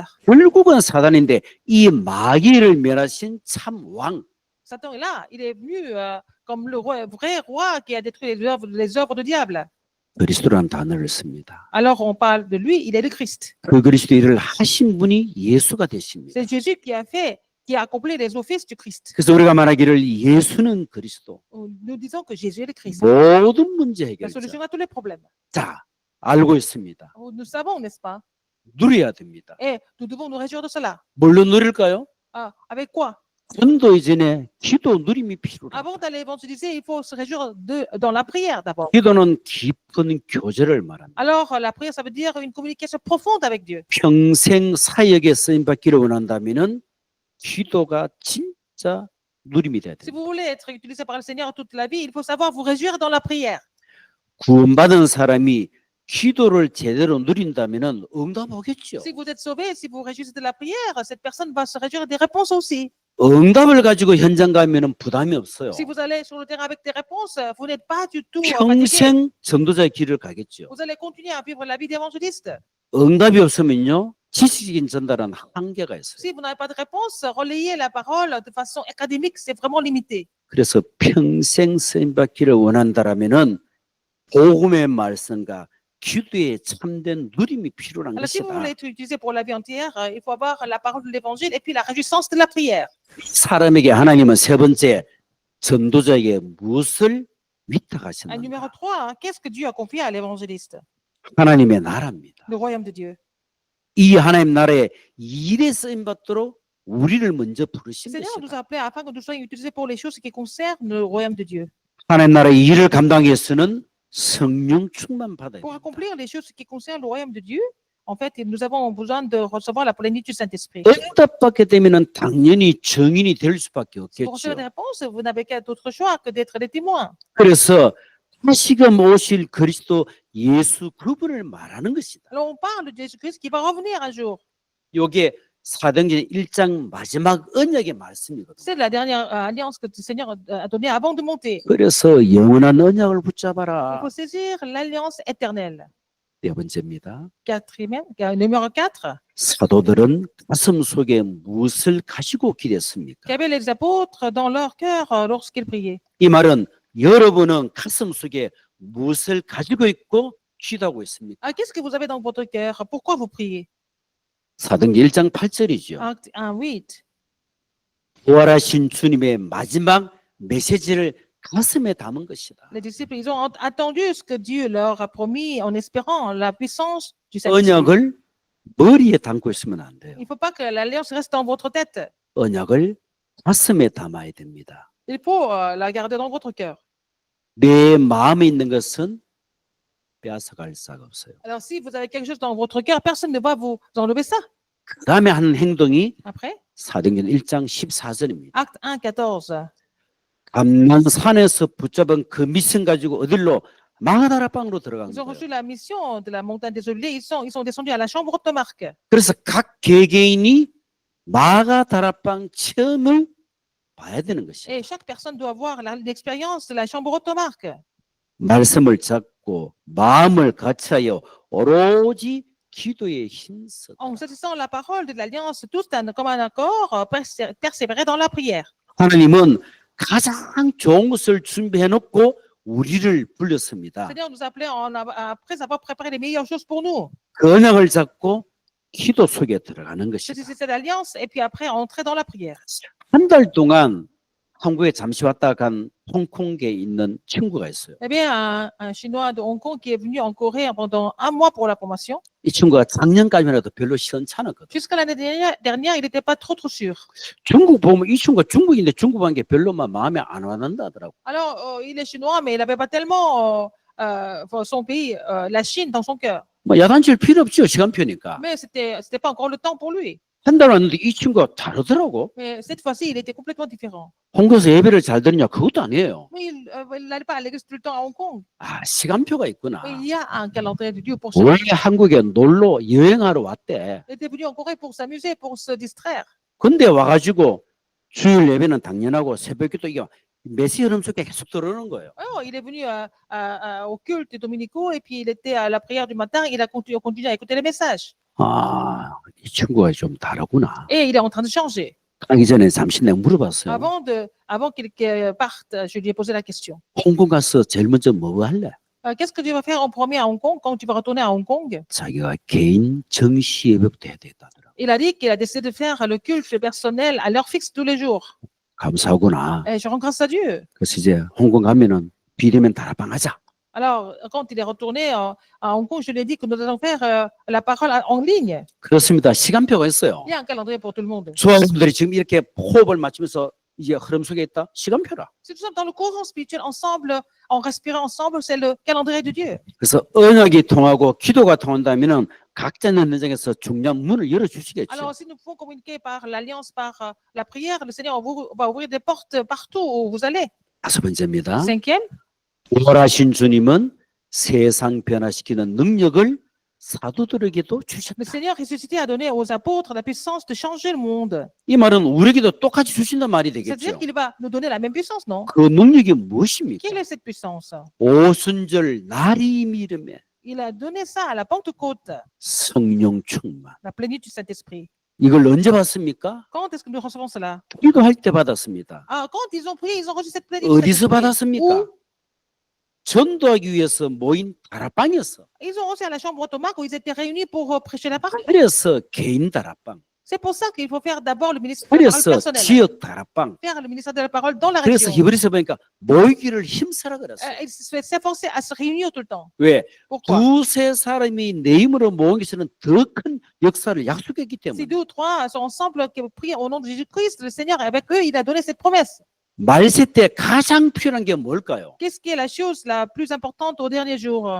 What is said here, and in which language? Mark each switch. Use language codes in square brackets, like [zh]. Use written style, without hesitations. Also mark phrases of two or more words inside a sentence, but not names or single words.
[ko] 결국은 사단인데 이 마귀를 멸하신 참 왕. [fr] Satan est là, il est venu comme le vrai roi qui a détruit les œuvres du diable. [ko] 그리스도라는 단어를 씁니다. [fr] Alors on parle de lui, il est le Christ. [ko] 그 그리스도 일을 하신 분이 예수가 되십니다. [fr] C'est Jésus qui a accompli les offices du Christ. [ko] 그래서 우리가 말하기를 예수는 그리스도. [fr] Nous disons que Jésus est le Christ. [ko] 모든 문제 [fr] La [ko] 해결자. [fr] solution à tous les problèmes. [ko] 자, 알고 있습니다. [fr] Nous savons, n'est-ce pas? [ko] 누려야 됩니다. [fr] Et nous devons nous réjouir de cela. [ko] 뭘로 누릴까요? [fr] Avec quoi? [ko] 전도 이전에 기도 누림이 필요합니다. [fr] Avant d'aller évangéliser, il faut se réjouir dans la prière d'abord. [ko] 기도는 깊은 교제를 말합니다. [fr] Alors, la prière, ça veut dire une communication profonde avec Dieu. [ko] 평생 사역에 쓰임 받기를 원한다면은 기도가 진짜 누림이 돼야 [fr] Si [ko] 됩니다. [fr] vous voulez être utilisé par le Seigneur toute la vie, il faut savoir vous réjouir dans la prière. [ko] 구원받은 사람이 기도를 제대로 누린다면은 응답 오겠죠. [fr] Si vous êtes sauvé, si vous réjouissez de la prière, cette personne va se réjouir des réponses aussi. [ko] 응답을 가지고 현장 가면은 부담이 없어요. [fr] Si vous allez sur le terrain avec des réponses, vous n'êtes pas du tout fatigué. [ko] 평생 전도자의 길을 가겠죠. [fr] Vous allez continuer à vivre la vie d'évangéliste. [ko] 응답이 없으면요 지식적인 전달은 한계가 있어요. [fr] Si vous n'avez pas de réponse, relayez la parole de façon académique, c'est vraiment limité. [ko] 그래서 평생 쓰임 받기를 원한다라면은 복음의 말씀과 기도에 참된 누림이 필요한 [fr] Alors, si vous [ko] 것이다. [fr] voulez être utilisé pour la vie entière, il faut avoir la parole de l'évangile et puis la réjouissance de la prière. [ko] 사람에게 하나님은 세 번째 전도자에게 무엇을 [fr] Un numéro [ko] 위탁하셨는가? [fr] 3, qu'est-ce que Dieu a confié à l'évangéliste? [ko] 하나님의 나라입니다. [fr] Le royaume de Dieu. [ko] 이 하나님 나라의 일에 쓰임 받도록 우리를 먼저 [fr] Le [ko] 부르신 [fr] Seigneur nous [ko] 것이다. [fr] a appelés afin que nous soyons utilisés pour les choses qui concernent le royaume de Dieu. [ko] 하나님 나라의 일을 감당하기 위해서는 성령 충만 받아야 [fr] Pour [ko] 됩니다. [fr] accomplir les choses qui concernent le royaume de Dieu, en fait, nous avons besoin de recevoir la plénitude du Saint-Esprit. [ko] 응답받게 되면은 당연히 증인이 될 수밖에 [fr] Si vous recevez [ko] 없겠죠. [fr] des réponses, vous n'avez qu'à d'autre choix que d'être des témoins. [ko] 그래서 다시금 오실 그리스도 예수 그분을 말하는 것이다. [fr] Alors, on parle de Jésus-Christ qui va revenir un jour. [ko] 요게 사도행전 1장 마지막 언약의 말씀이거든요. [fr] C'est la dernière alliance que le Seigneur a donnée avant de monter. [ko] 그래서 영원한 언약을 [fr] Il [ko] 붙잡아라. [fr] faut saisir l'alliance éternelle. [ko] 네 번째입니다. [fr] Quatrième, numéro 4. [ko] 사도들은 가슴 속에 무엇을 가지고 기댔습니까? [fr] Qu'avaient les apôtres dans leur cœur lorsqu'ils priaient? [ko] 이 말은 여러분은 가슴 속에 무엇을 가지고 있고 기도하고 있습니까? [fr] Ah, qu'est-ce que vous avez dans votre cœur? Pourquoi vous priez? [ko] 사도행전 1장 8절이죠. [fr] Acte 1:8. [ko] 부활하신 주님의 마지막 메시지를 가슴에 담은 것이다. [fr] Les disciples, ils ont attendu ce que Dieu leur a promis en espérant la puissance du Saint-Esprit. [ko] 언약을 머리에 담고 있으면 안 돼요. [fr] Il ne faut pas que l'alliance reste dans votre tête. [ko] 언약을 가슴에 담아야 됩니다. [fr] Il faut la garder dans votre cœur. [ko] 내 마음에 있는 것은 빼앗아갈 수가 없어요. [fr] Alors, si vous avez quelque chose dans votre cœur, personne ne va vous enlever ça. [ko] 그 다음에 하는 행동이 [fr] Après, [ko] 사도행전 1장 14절입니다. [fr] acte 1:14. [ko] 감난산에서 붙잡은 그 미션 가지고 어딜로 마가다라 방으로 들어간 [fr] Ils ont [ko] 거예요. [fr] reçu la mission de la montagne des Oliviers. Ils sont descendus à la chambre de Marc. [ko] 그래서 각 개개인이 마가다라 방 체험을 봐야 되는 것이에요. [fr] Et chaque personne doit avoir l'expérience de la chambre de Marc. [ko] 말씀을 잡고 마음을 같이하여 오로지 기도에 힘써. [fr] En saisissant la parole de l'alliance, tous comme un accord, persévérer dans la prière. [ko] 하나님은 가장 좋은 것을 준비해 놓고 우리를 불렀습니다. [fr] Seigneur nous appelait après avoir préparé les meilleures choses pour nous. [ko] 그 언약을 잡고 기도 속에 들어가는 것이다. [fr] Saisissez cette alliance et puis après entrer dans la prière. [ko] 한 달 동안 한국에 잠시 왔다 간 홍콩에 있는 친구가 있어요. [fr] Eh bien, un Chinois de Hong Kong qui est venu en Corée pendant un mois pour la formation. [ko] 이 친구가 작년까지만 해도 별로 시원찮았거든. [fr] Jusqu'à l'année dernière, il n'était pas trop sûr. [ko] 중국 보면 이 친구가 중국인데 중국한 게 별로만 마음에 안 와닿는다 하더라고. [fr] Alors, il est chinois, mais il n'avait pas tellement son pays, la Chine, dans son cœur. [ko] 뭐 야단칠 필요 없죠, 시간표니까. [fr] Mais c'était pas encore le temps pour lui. [ko] 한 달 왔는데 이 친구가 다르더라고. [fr] Mais cette fois-ci, il était complètement différent. [ko] 홍콩에서 예배를 잘 드느냐 그것도 아니에요. [fr] Mais il n'allait pas à l'église tout le temps à Hong Kong. [ko] 아, 시간표가 있구나. [fr] Mais il y a un calendrier de Dieu pour ça. [ko] 원래 한국에 놀러 여행하러 왔대. [fr] Il était venu en Corée pour s'amuser, pour se distraire. [ko] 근데 와가지고 주일 예배는 당연하고 새벽기도 이게 메시 흐름 속에 계속 들어오는 거예요. [fr] Alors, il est venu au culte dominicaux et puis il était à la prière du matin. Il a continué à écouter les messages. [ko] 아, 이 친구가 좀 다르구나. [fr] Et il est en train de changer. [ko] 가기 전에 잠시 내가 물어봤어요. [fr] Avant qu'il parte, je lui ai posé la question. [ko] 홍콩 가서 제일 먼저 뭐 할래? [fr] Qu'est-ce que tu vas faire en premier à Hong Kong quand tu vas retourner à Hong Kong? [ko] 자기가 개인 정시 예배부터 해야 되겠다더라고. [fr] Il a dit qu'il a décidé de faire le culte personnel à l'heure fixe tous les jours. [ko] 감사하구나. [fr] Et je rends grâce à Dieu. [ko] 그래서 이제 홍콩 가면은 비대면 다락방 하자. [fr] Alors, quand il est retourné à Hong Kong, je lui ai dit que nous allons faire la parole en ligne. [ko] 그렇습니다. 시간표가 있어요. [fr] Il y a un calendrier pour tout le monde. [ko] 조합원들이 지금 이렇게 호흡을 맞추면서 이제 흐름 속에 있다. 시간표라. [fr] Si nous sommes dans le courant spirituel ensemble, en respirant ensemble, c'est le calendrier de Dieu. [ko] 그래서 언약이 통하고 기도가 통한다면은 각자 있는 현장에서 중요한 문을 열어주시겠죠. [fr] Alors, si nous pouvons communiquer par l'alliance, par la prière, le Seigneur va ouvrir des portes partout où vous allez. [ko] 다섯 번째입니다. [fr] Cinquième, [ko] 부활하신 주님은 세상 변화시키는 능력을 사도들에게도 주셨다. [fr] le Seigneur ressuscité a donné aux apôtres la puissance de changer le monde. [ko] 이 말은 우리에게도 똑같이 주신단 말이 [fr] C'est-à-dire [ko] 되겠죠. [fr] qu'il va nous donner la même puissance, non? [ko] 그 능력이 무엇입니까? [fr] Quelle est cette puissance? [ko] 오순절 날이 미름에 [fr] Il a donné ça à la Pentecôte, [ko] 성령 충만. [fr] la plénitude du Saint-Esprit. [ko] 이걸 언제 받습니까? [fr] Quand est-ce que nous recevons cela? [ko] 기도할 때 받았습니다. [fr] Ah, quand ils ont prié, ils ont reçu cette plénitude. [ko] 어디서 [fr] Saint-Esprit. [ko] 받았습니까? [fr] Où? [ko] 전도하기 위해서 모인 다락방이었어. [fr] Ils ont aussi à la chambre automate où ils étaient réunis pour prêcher la parole. [ko] 그래서 개인 다락방, [fr] C'est pour ça qu'il faut faire d'abord le ministère de la parole [ko] 그래서 [fr] personnel. [ko] 지역 다락방. [fr] Faire le ministère de la parole dans la [ko] 그래서 [fr] région. [ko] 히브리서 보니까 모이기를 힘쓰라 그랬어. [fr] Ils s'efforçaient à se réunir tout le temps. [ko] 왜? [fr] Pourquoi? [ko] 두세 사람이 내 힘으로 모은 것은 더 큰 역사를 약속했기 [fr] Si [ko] 때문에. [fr] 2 ou 3 sont ensemble qui prient au nom de Jésus-Christ, le Seigneur, avec eux, il a donné cette promesse. [ko] 말세 때 가장 필요한 게 뭘까요? [fr] Qu'est-ce qui est la chose la plus importante aux derniers jours?